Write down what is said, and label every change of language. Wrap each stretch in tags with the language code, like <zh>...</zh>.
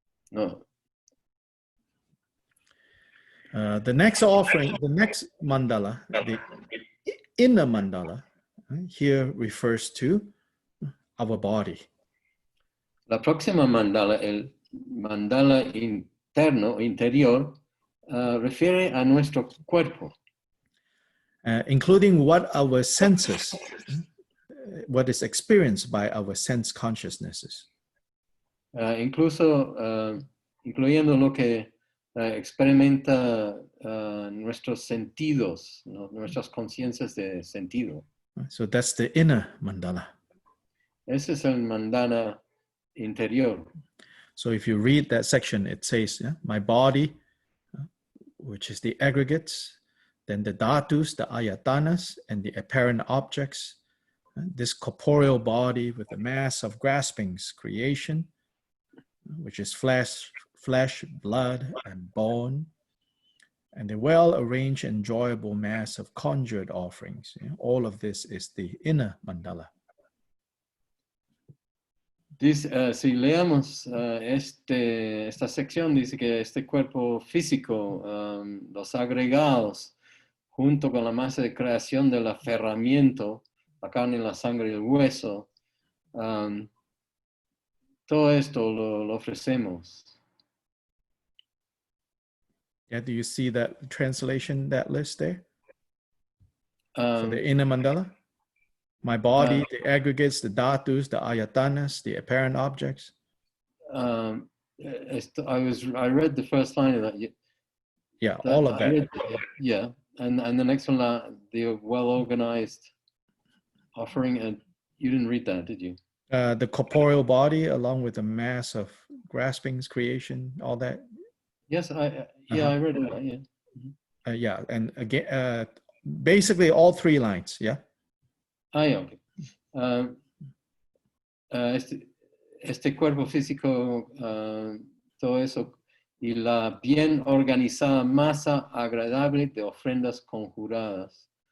<en>No. The next offering, the next mandala, the inner mandala, here refers to our body.</en> <es>La próxima mandala, el mandala interior, refiere a nuestro cuerpo.</es> <en>Including what our senses, what is experienced by our sense consciousnesses.</en> <es>Incluyendo lo que experimenta nuestros sentidos, ¿no? Nuestras conciencias de sentido.</es> <en>So that's the inner mandala.</en> <es>Ese es el mandala interior.</es> <en>So if you read that section, it says, my body, which is the aggregates, then the dhatus, the ayatanas, and the apparent objects, this corporeal body with the mass of graspings, creation, which is flesh, blood, and bone, and the well-arranged, enjoyable mass of conjured offerings. All of this is the inner mandala.</en> <es>Dice, si leemos esta sección, dice que este cuerpo físico, los agregados, junto con la masa de creación del aferramiento, la carne, la sangre y el hueso, todo esto lo ofrecemos.</es> <en>Yeah, do you see that translation, that list there? For the inner mandala? My body, the aggregates, the dhatus, the ayatanas, the apparent objects. I read the first line of that. Yeah, all of that. Yeah, and the next one, the well-organized offering, and you didn't read that, did you? The corporeal body, along with the mass of graspings, creation, all that. Yes, I read it. Yeah. Yeah, and again, basically all three lines. Yeah. Yeah, okay.</en> <es>Este cuerpo físico, todo eso, y la bien organizada masa agradable de ofrendas conjuradas.</es>